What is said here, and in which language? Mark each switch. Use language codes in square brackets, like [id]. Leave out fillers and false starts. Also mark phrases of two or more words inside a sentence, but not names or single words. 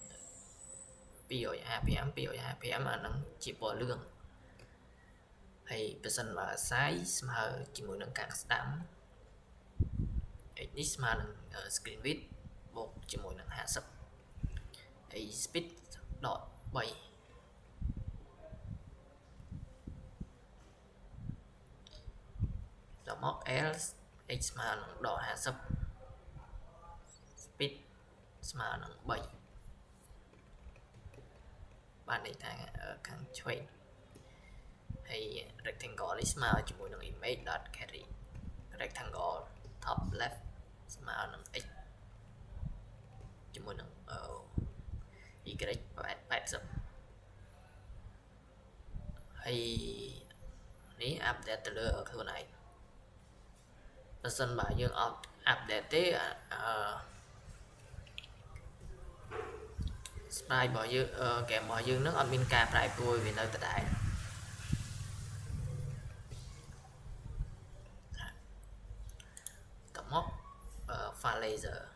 [km] 255 អាហ្នឹងជាពណ៌លឿងហើយបើសិនបើ size ស្មើជាមួយនឹងការស្ដាំ x នេះស្មើនឹង [en] screen width [km] បូកជាមួយនឹង50ហើយ speed ដក3ដល់មក else x ស្មើនឹងដក50 speed ស្មើនឹង3 បានន័យថាខាងឆ្វេងហើយ rectangle នេះស្មើជាមួយនឹង [en] image.carry rectangle top left [km] ស្មើនឹង x ជាមួយនឹងy 80 ហើយនេះ update ទៅលើខ្លួនឯងបើសិនបើយើងអត់ update ទេsprite របស់យើងgame របស់យើងនឹងអត់មានការប្រែប្រួលវានៅដដែលតមក [en] file laser